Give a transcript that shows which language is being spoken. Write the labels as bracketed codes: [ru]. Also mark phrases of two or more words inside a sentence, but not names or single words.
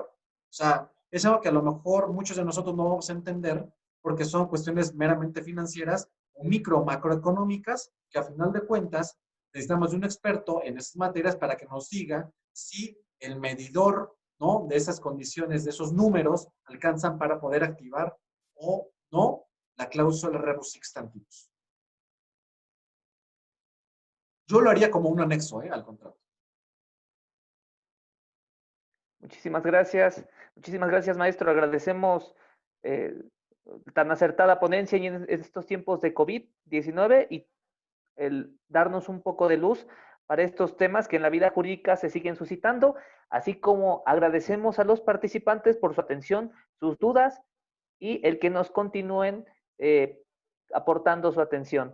[es] O sea, es algo que a lo mejor muchos de nosotros no vamos a entender porque son cuestiones meramente financieras o micro macroeconómicas que a final de cuentas necesitamos de un experto en esas materias para que nos diga si el medidor, ¿no?, de esas condiciones, de esos números, alcanzan para poder activar o no la cláusula [la] rebus sic stantibus. [es] Yo lo haría como un anexo al contrato. Muchísimas gracias, maestro. Agradecemos tan acertada ponencia en estos tiempos de COVID-19 y el darnos un poco de luz para estos temas que en la vida jurídica se siguen suscitando, así como agradecemos a los participantes por su atención, sus dudas y el que nos continúen aportando su atención.